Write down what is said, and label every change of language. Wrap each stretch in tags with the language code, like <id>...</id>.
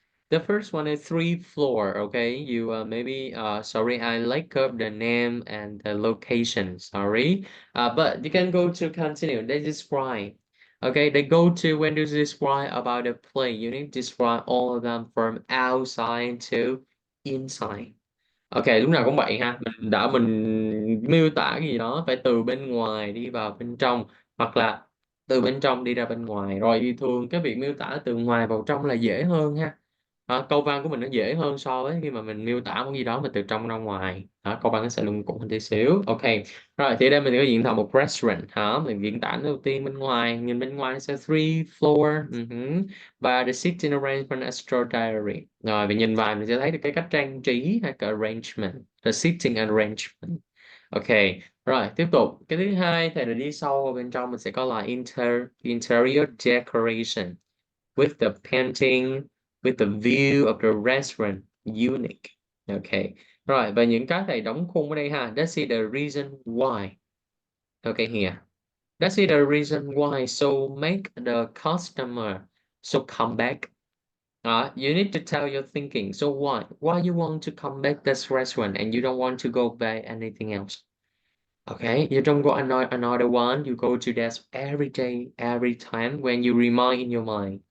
<en>The first one is three floor. Okay. You maybe sorry, I like up the name and the location. Sorry. But you can go to continue. They describe. Okay. They go to when you describe about the play. You need to describe all of them from outside to inside.</en> <vi>OK, lúc nào cũng vậy ha, mình miêu tả cái gì đó phải từ bên ngoài đi vào bên trong, hoặc là từ bên trong đi ra bên ngoài. Rồi thường cái việc miêu tả từ ngoài vào trong là dễ hơn ha. Câu văn của mình nó dễ hơn so với khi mà mình miêu tả một gì đó mà từ trong ra ngoài. Câu văn nó sẽ luôn cũ hơn tí xíu. OK. Rồi thì đây mình có diễn tả một restaurant hả? Mình diễn tả đầu tiên bên ngoài, nhìn bên ngoài nó sẽ</vi> <en>three floor. Và the seating arrangement extraordinary.</en> <vi>Rồi mình nhìn vào mình sẽ thấy được cái cách trang trí hay cái arrangement,</vi> <en>the seating arrangement.</en> <vi>OK. Rồi tiếp tục cái thứ hai thì là đi sâu vào bên trong mình sẽ có là</vi> <en>interior decoration with the painting, with the view of the restaurant unique.</en> <vi>OK. Rồi và những cái này đóng khung ở đây ha.</vi> <en>Let's see the reason why. OK here. Let's see the reason why. So make the customer so come back. You need to tell your thinking. So why? Why you want to come back this restaurant and you don't want to go buy anything else? Okay, you don't go another one. You go to that every day, every time when you remind in your mind.</en>